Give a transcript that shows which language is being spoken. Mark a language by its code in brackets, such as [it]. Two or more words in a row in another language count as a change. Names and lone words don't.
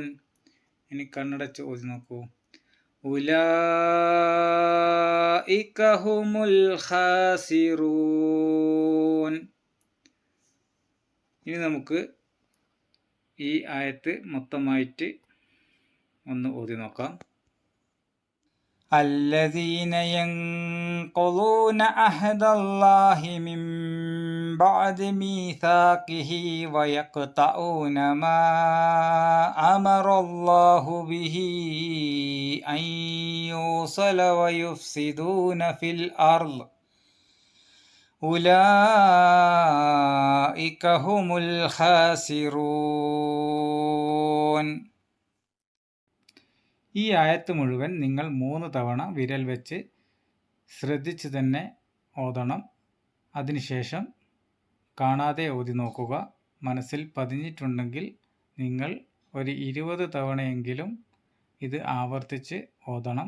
[ml] ഇനി കണ്ണടച്ച് ഓതി നോക്കൂ. [ar] أولئك هم الخاسرون. [ml] ഇനി നമുക്ക് ഈ ആയത്ത് മൊത്തമായിട്ട് ഒന്ന് ഓതി നോക്കാം. [ar] الذين ينقضون عهد الله من بعد ميثاقه ويقطعون ما أمر الله به أن يوصل ويفسدون في الأرض أولئك هم الخاسرون. [ml] ഈ ആയത്ത് മുഴുവൻ നിങ്ങൾ 3 തവണ വിരൽ വെച്ച് ശ്രദ്ധിച്ച് തന്നെ ഓതണം. അതിനുശേഷം കാണാതെ ഓതി നോക്കുക. മനസ്സിൽ പതിഞ്ഞിട്ടുണ്ടെങ്കിൽ നിങ്ങൾ ഒരു 20 തവണയെങ്കിലും ഇത് ആവർത്തിച്ച് ഓതണം.